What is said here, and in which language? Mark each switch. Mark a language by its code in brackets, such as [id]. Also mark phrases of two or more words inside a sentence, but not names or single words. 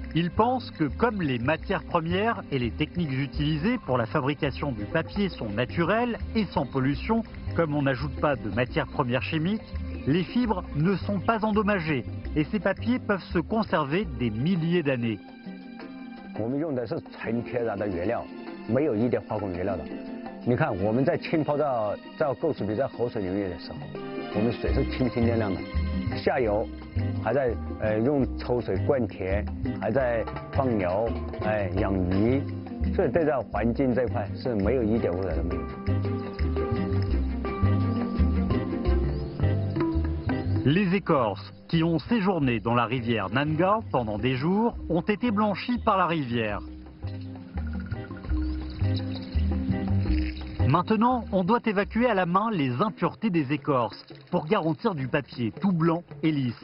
[fr] Il pense que comme les matières premières et les techniques utilisées pour la fabrication du papier sont naturelles et sans pollution, comme on n'ajoute pas de matières premières chimiques, les fibres ne sont pas endommagées et ces papiers peuvent se conserver des milliers d'années. [zh] 我们用的是纯天然的原料，没有一点化工原料的。你看我们在浸泡在构纸笔在活水里面的时候，我们水是清清亮亮的，下游还在用抽水灌田，还在放牛，养鱼，所以对这环境这块是没有一点污染都没有。 [fr] Les écorces qui ont séjourné dans la rivière Nanga pendant des jours ont été blanchies par la rivière. Maintenant, on doit évacuer à la main les impuretés des écorces pour garantir du papier tout blanc et lisse.